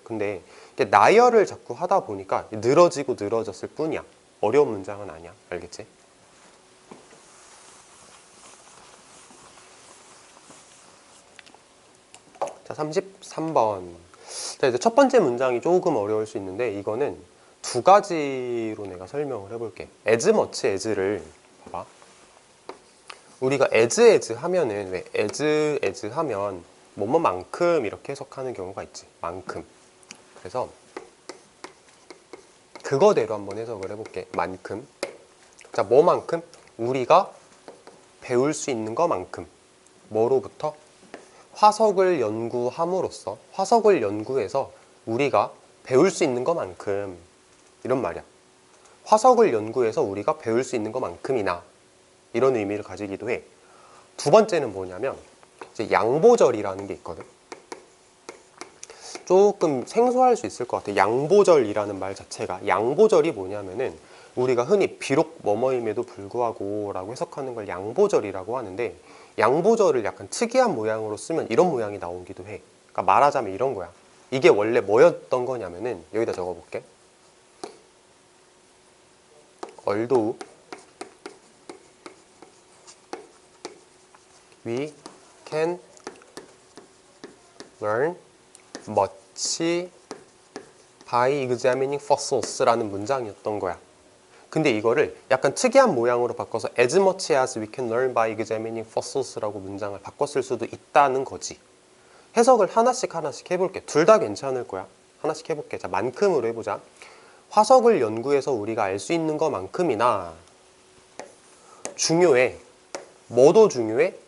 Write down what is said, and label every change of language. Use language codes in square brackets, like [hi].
[ko] 근데 이게 나열을 자꾸 하다 보니까 늘어지고 늘어졌을 뿐이야. 어려운 문장은 아니야. 알겠지? 자, 33번. 자, 이제 첫 번째 문장이 조금 어려울 수 있는데 이거는 두 가지로 내가 설명을 해볼게. as much as를 봐봐. 우리가 as 하면은 왜 as 하면 뭐뭐만큼 이렇게 해석하는 경우가 있지. 만큼. 그래서 그거대로 한번 해석을 해볼게. 만큼. 자, 뭐만큼? 우리가 배울 수 있는 것만큼. 뭐로부터? 화석을 연구함으로써, 화석을 연구해서 우리가 배울 수 있는 것만큼, 이런 말이야. 화석을 연구해서 우리가 배울 수 있는 것만큼이나, 이런 의미를 가지기도 해. 두 번째는 뭐냐면 이제 양보절이라는 게 있거든. 조금 생소할 수 있을 것 같아. 양보절이라는 말 자체가. 양보절이 뭐냐면은 우리가 흔히 비록 뭐뭐임에도 불구하고 라고 해석하는 걸 양보절이라고 하는데, 양보절을 약간 특이한 모양으로 쓰면 이런 모양이 나오기도 해. 그러니까 말하자면 이런 거야. 이게 원래 뭐였던 거냐면은 여기다 적어볼게. [en] Although we can learn much by examining fossils [ko] 라는 문장이었던 거야. 근데 이거를 약간 특이한 모양으로 바꿔서 [en] as much as we can learn by examining fossils [ko] 라고 문장을 바꿨을 수도 있다는 거지. 해석을 하나씩 해볼게. 둘 다 괜찮을 거야. 하나씩 해볼게. 자, 만큼으로 해보자. 화석을 연구해서 우리가 알 수 있는 것만큼이나 중요해. 뭐도 중요해?